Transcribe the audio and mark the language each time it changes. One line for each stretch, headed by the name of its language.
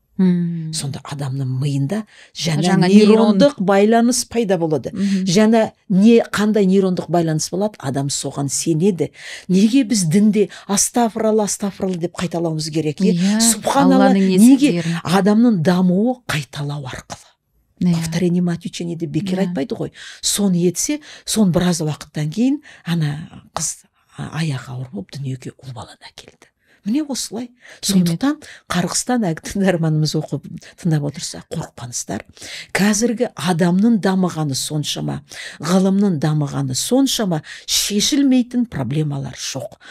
Kazakh: Сонда адамның миында жаңа нейрондық байланыс пайда болады. Жаңа қандай нейрондық байланыс болады, адам соған сенеді. Неге біз дінде астафыралла деп қайталауымыз керек? Субханалла, неге адамның дамуы қайталау арқылы?
Russian: Повторение мать учения
Kazakh: деп бекер айтпайды ғой. Соны етсе, сон біраз уақыттан кейін ана қыз аяғы ауыр болып дүниеге ұл баланы әкелді. Міне осылай. Сондықтан қарғыстан тыңдарманымыз оқып тыңдап отырса, қорықпаңыздар. Қазіргі адамның дамығаны соншама, ғылымның дамығаны соншама, шешілмейтін проблемалар жоқ.